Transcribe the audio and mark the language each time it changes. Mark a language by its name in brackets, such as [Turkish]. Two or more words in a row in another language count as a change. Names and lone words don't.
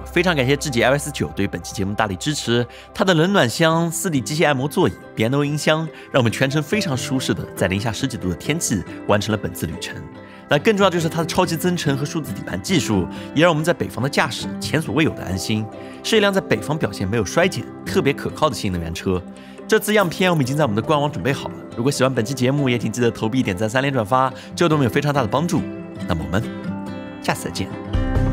[Chinese] 非常感謝智己 iOS9 對於本期節目大力支持，它的冷暖箱、4D 機械按摩座椅、BNO 音箱，讓我們全程非常舒適的在零下10幾度的天氣完成了本次旅程。那更重要就是它的超級增程和數字底盤技術，也讓我們在北方的駕駛前所未有的安心，是一輛在北方表現沒有衰減、特別可靠的新能源車。這次樣片我們已經在我們的官網準備好了。如果喜歡本期節目，也請記得投幣、點讚、3連轉發，這對我們有非常大的幫助。那麼我們下次再見。